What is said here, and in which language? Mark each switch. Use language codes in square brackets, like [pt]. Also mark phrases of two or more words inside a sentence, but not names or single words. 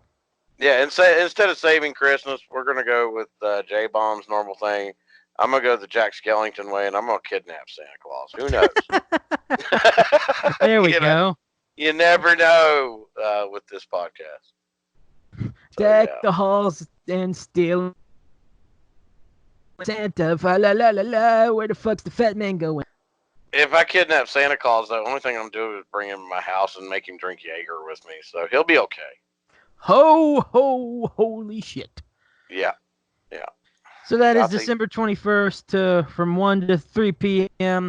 [en] Yeah, instead of saving Christmas, we're going to go with Jbomb's normal thing. I'm going to go the Jack Skellington way, and I'm going to kidnap Santa Claus. Who knows? There we go. You never know with this podcast. So, Deck the halls and steal Santa, fa la la la la. Where the fuck's the fat man going? If I kidnap Santa Claus, the only thing I'm doing is bring him to my house and make him drink Jaeger with me, so he'll be okay. Ho, ho, holy shit. Yeah. So that is December 21st from 1 to 3 p.m.